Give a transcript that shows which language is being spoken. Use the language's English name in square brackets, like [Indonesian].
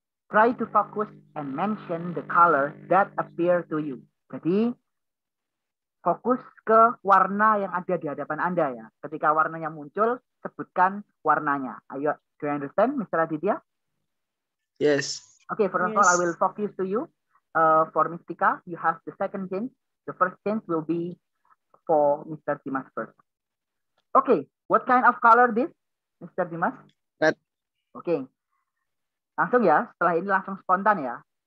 [English] Try to focus and mention the color that appear to you. [Indonesian] Jadi, fokus ke warna yang ada di hadapan Anda ya. Ketika warnanya muncul, sebutkan warnanya. [English] Ayo, do you understand, Mr. Aditya? Yes. Okay, first of all, I will focus to you. For Miss Tika, you have the second chance. The first chance will be for Mr. Dimas first. Okay, what kind of color this, Mr. Dimas? Red. Okay. [Indonesian] Langsung ya, setelah ini langsung spontan ya.